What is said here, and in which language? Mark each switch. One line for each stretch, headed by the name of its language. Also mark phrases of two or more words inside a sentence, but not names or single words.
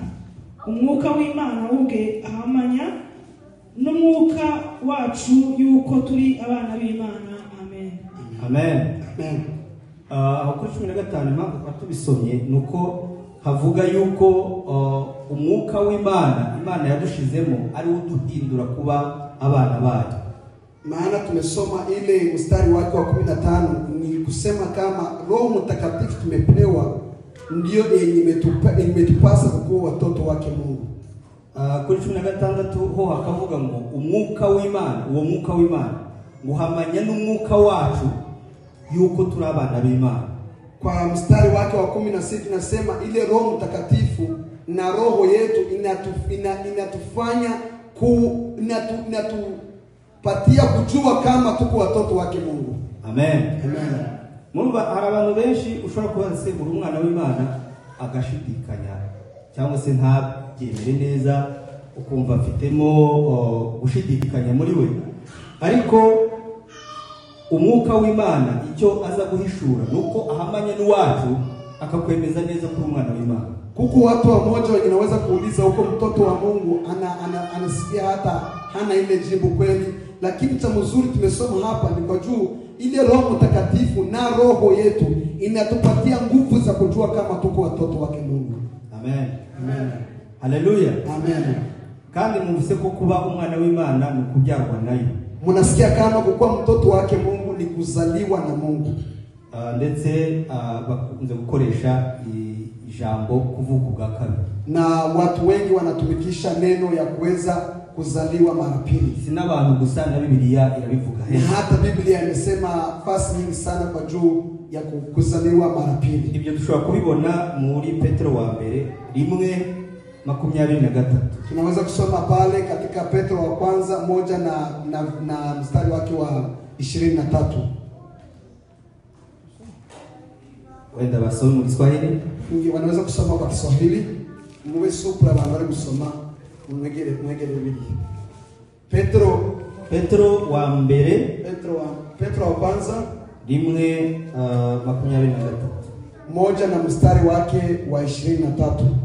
Kinyarwanda: Umwuka w'Imana ubwe ahamanya n'umwuka wacu yuko turi abana b'Imana. Amen. Amen. Kuri 15 impamvu tubisomye nuko havuga yuko umwuka w'Imana Imana yadushizemo ari uduhindura kuba abana bayo.
Swahili: Maana tumesoma ile mstari wake wa 15 ni kusema kama Roho Mtakatifu tumepewa ndio yenye imetupasa kuwa watoto wake Mungu.
Kinyarwanda: Kuri 16 ho hakavuga ngo umwuka w'Imana, uwo mwuka w'Imana nguhamanya n'umwuka wacu yuko turi abana b'Imana.
Swahili: Kwa mstari wake wa 16 nasema ile Roho Mtakatifu na roho yetu inatufanya inatupatia kujua kama tuko watoto wake Mungu. Amen.
Kinyarwanda: Mumva hari abantu benshi ushobora kuba se muri umwana w'Imana agashidikanya cyangwa se ntabyemere neza, ukumva afitemo gushidikanya muri we, ariko umwuka w'Imana icyo aza guhishura nuko ahamanya n'uwacu akakwemeza neza kuri umwana w'Imana.
Swahili: Kuko watu wamoja wanaweza kuuliza huko mtoto wa Mungu anasikia hata hana ile jibu kweli, lakini cha mzuri tumesoma hapa ni kwa juu ile Roho Mtakatifu na roho yetu inatupatia nguvu za kujua kama tuko watoto wake Mungu. Amen. Haleluya. Amen.
Kinyarwanda: Kandi muvise ko kuba umwana w'Imana ni kubyarwa nayo.
Swahili: Munasikia kama kuwa mtoto wake Mungu ni kuzaliwa na Mungu.
Kinyarwanda: Ndetse bakunze gukoresha ijambo kuvuka bwa kabiri.
Swahili: Na watu wengi wanatumikisha neno ya kuweza kuzaliwa mara pili.
Kinyarwanda: Sina abantu gusa na Biblia irabivuga heza.
Swahili: Hata Biblia imesema fasi nyingi sana kwa juu ya kuzaliwa mara pili.
Kinyarwanda: Ibyo dushobora kubibona muri Petro wa mbere 1:23.
Swahili: Tunaweza kusoma pale katika Petro wa kwanza 1 na mstari wake wa 23.
Kinyarwanda: Wenda basome mu Kiswahili.
Swahili: Wanaweza kusoma kwa Kiswahili.
Kinyarwanda: Muwe supra bangari kusoma mwegere Biblia. Petro wa mbere
Swahili: Petro wa kwanza
Kinyarwanda: 1:23.
Swahili: 1 na mstari wake wa 23.